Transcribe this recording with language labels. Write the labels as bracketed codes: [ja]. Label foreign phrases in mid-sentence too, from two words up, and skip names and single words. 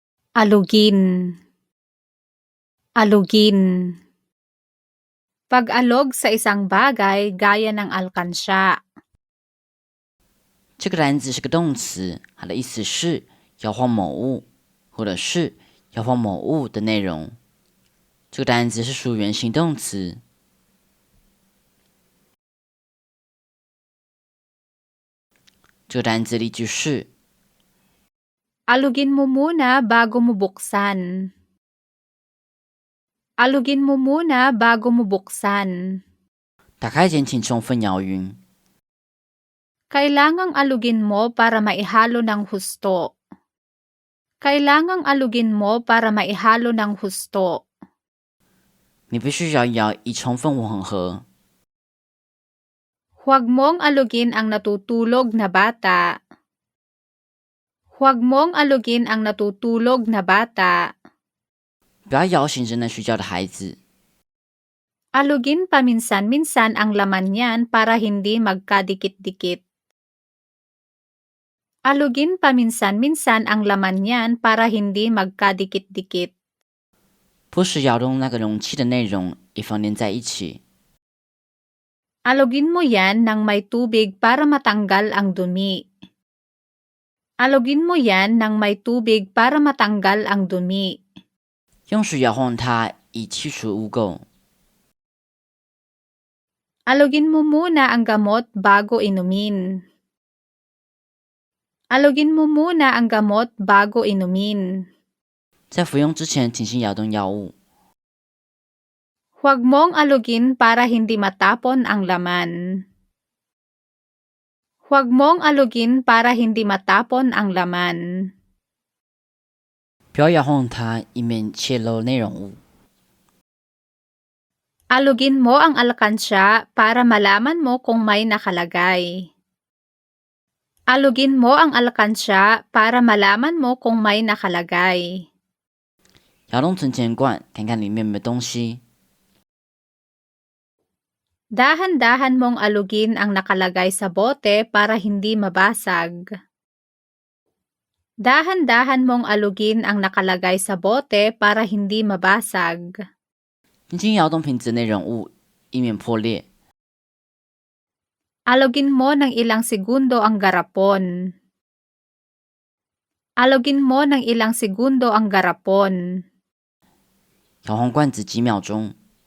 [tl] Alugin. Alugin. Pag-alog sa isang bagay gaya ng alkansya. [zh] 这个单词是个动词，它的意思是摇晃某物，或者是摇晃某物的内容。这个单词是属于原形动词。这个单词例句是 [tl] Alugin mo muna bago mo buksan. Alugin mo muna bago mo buksan. [zh] 打开前请充分摇匀。 [tl] Kailangang alugin mo para maihalo ng husto. Kailangang alugin mo para maihalo ng husto. [zh] 你必须摇一摇以充分混合。 [tl] Huwag mong alugin ang natutulog na bata. Huwag mong alugin ang natutulog na bata. [zh] 不要摇醒正在睡觉的孩子。 [tl] Alugin paminsan-minsan ang laman niyan para hindi magkadikit-dikit. Alugin paminsan-minsan ang laman niyan para hindi magkadikit-dikit. [zh] 不时摇动那个容器的内容，以防粘在一起。 [tl] Alugin mo yan ng may tubig para matanggal ang dumi. Alugin mo yan ng may tubig para matanggal ang dumi. [zh] 用水摇晃它，以去除污垢。 [tl] Alugin mo muna ang gamot bago inumin. Alugin mo muna ang gamot bago inumin. [zh] 在服用之前，请先摇动药物。 [tl] Huwag mong alugin para hindi matapon ang laman. Huwag mong alugin para hindi matapon ang laman. [zh] 不要摇晃它，以免泄漏内容物。 [tl] Alugin mo ang alkansya para malaman mo kung may nakalagay. Alugin mo ang alkansya para malaman mo kung may nakalagay. [zh] 摇动存钱罐，看看里面有没有东西。 [tl] Dahan-dahan mong alugin ang nakalagay sa bote para hindi mabasag. Dahan-dahan mong alugin ang nakalagay sa bote para hindi mabasag. [zh] 轻轻摇动瓶子的内容物，以免破裂。 [tl] Alugin mo ng ilang segundo ang garapon. Alugin mo ng ilang segundo ang garapon. [zh] 摇晃罐子几秒钟。